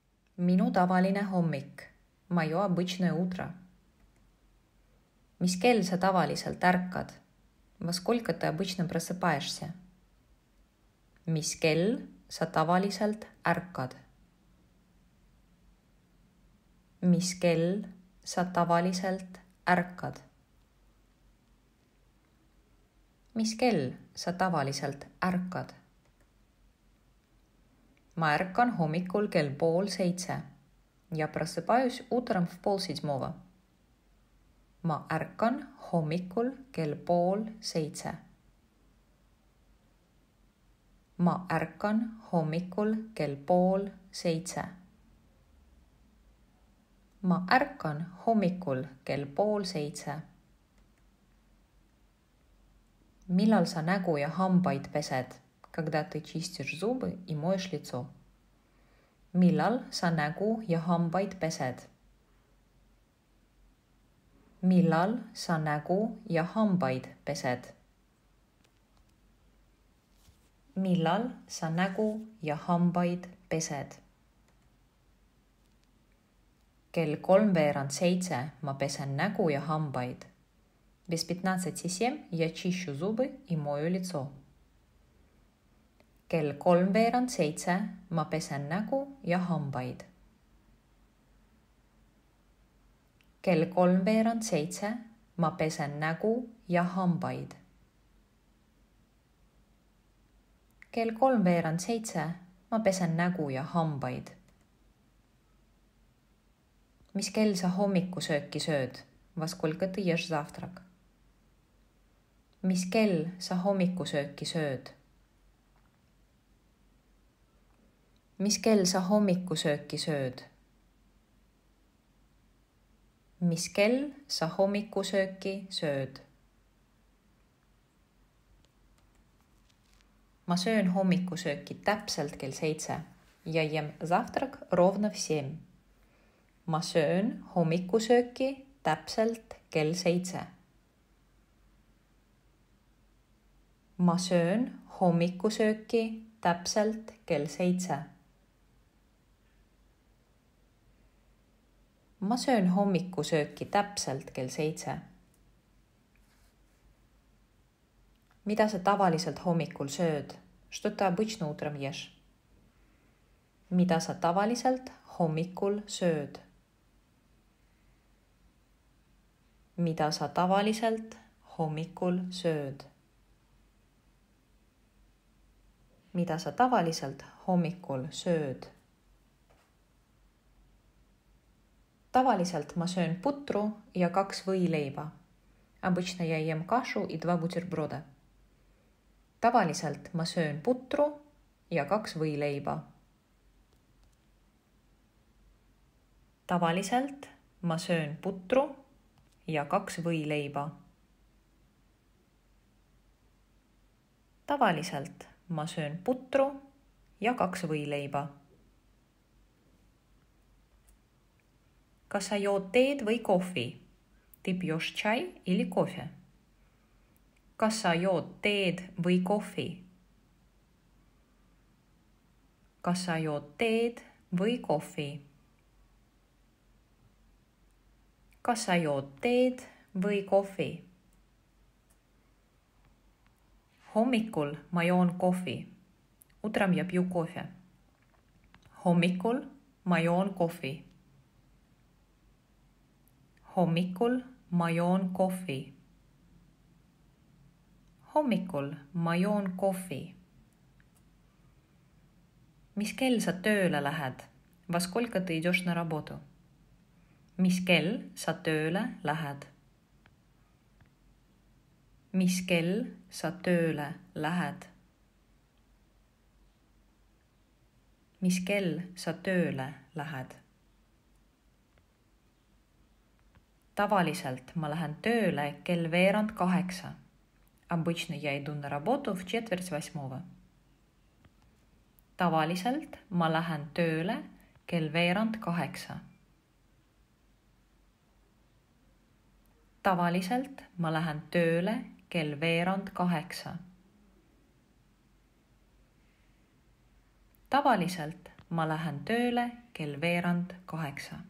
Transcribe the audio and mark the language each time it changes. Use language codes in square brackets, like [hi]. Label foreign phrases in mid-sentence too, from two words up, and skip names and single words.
[et] Minu tavaline hommik. [ru] Moje обычное утро. [et] Mis kell sa tavaliselt ärkad? [ru] Во сколько ты обычно просыпаешься? [et] Mis kell sa tavaliselt ärkad? Mis kell sa tavaliselt ärkad? Mis kell sa tavaliselt ärkad? Ma ärkan hommikul kell 6:30 ja [ru] просыпаюсь утром в 6:30. [et] Ma ärkan hommikul kell 6:30. Ma ärkan hommikul kell 6:30. Ma ärkan hommikul kell 6:30. Millal sa nägu ja hambaid pesed, [ru] когда ты чистишь зубы и моешь лицо? [et] Millal sa nägu ja hambaid pesed? Millal sa nägu ja hambaid pesed? Millal sa nägu ja hambaid pesed? Kell 6:03 ma pesen nägu ja hambaid. [ru] Без 15:07 я чищу зубы и мою лицо. [et] Kell 6:03 ma pesen nägu ja hambaid. Kell 6:03 ma pesen nägu ja hambaid. Kell 6:03 ma pesen nägu ja hambaid. Mis kell sa hommikusööki sööd? [ru] Во сколько ты ешь завтрак? [et] Mis kell sa hommikusööki sööd? Mis kell sa hommikusööki sööd? Mis kell sa hommikusööki sööd? Ma söön hommikusööki täpselt kell 7 ja [ru] jem завтрак ровно в 7. [et] Ma söön hommikusööki täpselt kell 7. Ma söön hommikusööki täpselt kell 7. Ma söön hommikusööki täpselt kell 7. Mida sa tavaliselt hommikul sööd? [ru] Что ты обычно утром ешь? [et] Mida sa tavaliselt hommikul sööd? Mida sa tavaliselt hommikul sööd? Mida sa tavaliselt hommikul sööd? Tavaliselt ma söön putru ja 2 võileiba. [ru] Обычно я ем кашу и 2 бутерброда. [et] Tavaliselt ma söön putru ja 2 võileiba. Tavaliselt ma söön putru ja 2 võileiba. Tavaliselt ma söön putru ja 2 võileiba. Kas sa jood teed või kohvi? [ru] Ты пьешь чай или кофе? [et] Kas sa jood teed või kohvi? Kas sa jood teed või kohvi? Kas sa jood teed või kohvi? Hommikul ma joon kohvi. [ru] Utrом я пью кофе. [et] Hommikul ma joon kohvi. Hommikul ma joon kohvi. Hommikul ma joon kohvi. Mis kell sa tööle lähed? [ru] Во сколько ты идешь на работу? [et] Mis kell sa tööle lähed? Mis kell sa tööle lähed? Mis kell sa tööle lähed? Tavaliselt ma lähen tööle kell 7:45. [ru] Обычно я иду на работу в 7:45. [et] Tavaliselt ma lähen tööle kell 7:45. Tavaliselt ma lähen tööle kell 7:45. Tavaliselt ma lähen tööle kell 7:45.